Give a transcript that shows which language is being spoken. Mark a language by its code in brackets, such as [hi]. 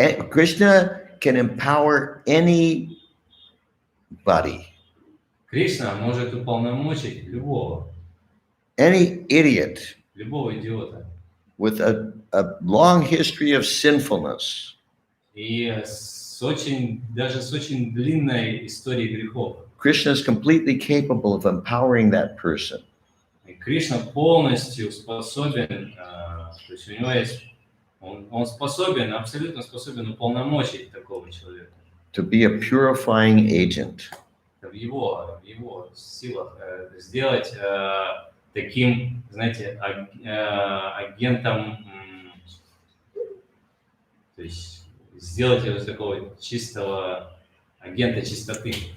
[en] Krishna can empower anybody. [ru] Кришна может уполномочить любого [en] Idiot [ru] идиота. [en] with a long history of sinfulness. [ru] И даже с очень длинной историей грехов. [en] Krishna is completely capable of empowering that person. [ru] И Кришна полностью способен, то есть у него есть, он способен, абсолютно способен уполномочить такого человека. [en] to be a purifying agent. [ru] в его силах сделать таким, знаете, агентом, то есть сделать его из такого чистого агента чистоты.